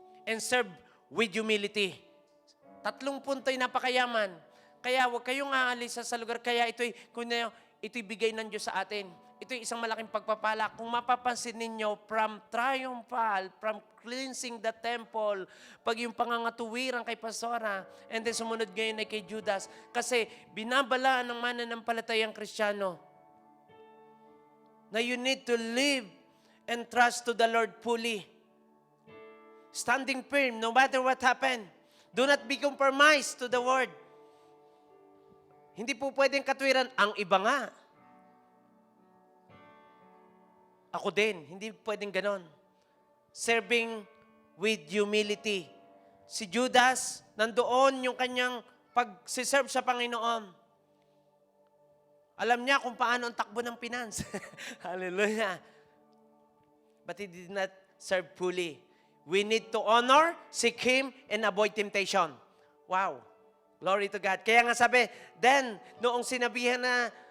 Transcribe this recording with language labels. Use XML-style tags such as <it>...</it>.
<en>And serve with humility.</en> <tl>3 punto'y napakayaman. Kaya huwag kayong aalis sa lugar. Kaya ito'y bigay ng Diyos sa atin. Ito'y isang malaking pagpapala. Kung mapapansin ninyo, from triumphal, from cleansing the temple, pag yung pangangatuwiran kay Pastora, and then sumunod ngayon ay kay Judas, kasi binabalaan ng mananampalatayang Kristiyano na</tl> <en>you need to live and trust to the Lord fully. Standing firm, no matter what happened. Do not be compromised to the word.</en> <tl>Hindi po pwedeng katwiran. Ang iba nga. Ako din. Hindi pwedeng ganon.</tl> <en>Serving with humility.</en> <tl>Si Judas, nandoon yung kanyang pag-serve sa Panginoon. Alam niya kung paano ang takbo ng finance. Hallelujah.</tl> <en>But he did not serve fully. We need to honor, seek Him, and avoid temptation.</en> <tl>Wow.</tl> <en>Glory to God.</en> <tl>Kaya nga sabi, then, noong sinabihan na</tl>